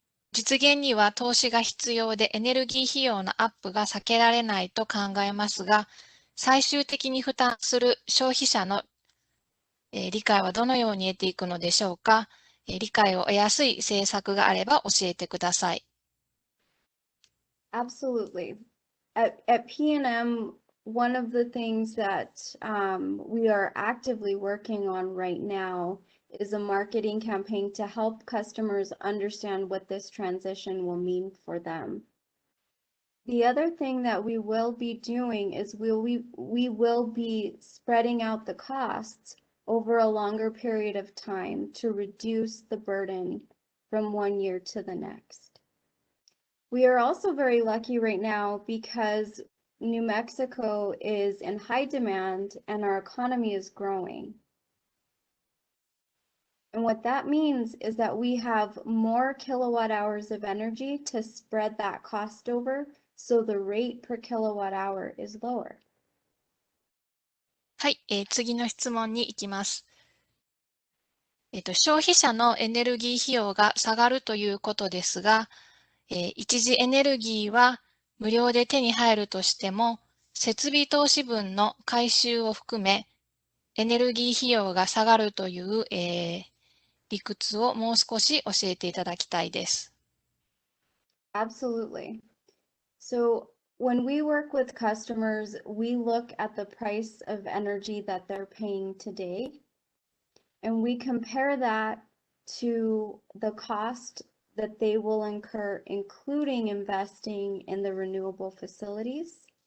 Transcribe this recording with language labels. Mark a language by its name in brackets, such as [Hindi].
[Japanese] 実現には投資が必要でエネルギー費用のアップが避けられないと考えますが、最終的に負担する消費者の理解はどのように得ていくのでしょうか。理解を得やすい政策があれば教えてください。 [English] Absolutely. At Pnm, one of the things that we are actively working on right now is a marketing campaign to help customers understand what this transition will mean for them. The other thing that we will be doing is we will be spreading out the costs over a longer period of time to reduce the burden from one year to the next. We are also very lucky right now because New Mexico is in high demand and our economy is growing. And what that means is that we have more kilowatt hours of energy to spread that cost over, so the rate per kilowatt hour is lower. [Japanese] はい、次の質問に行きます。消費者のエネルギー費用が下がるということですが、一次エネルギーは無料で手に入るとしても、設備投資分の回収を含め、エネルギー費用が下がるという、理屈をもう少し教えていただきたいです。 [English] Absolutely. So when we work with customers, we look at the price of energy that they're paying today, and we compare that to the cost that they will incur, including investing in the renewable facilities.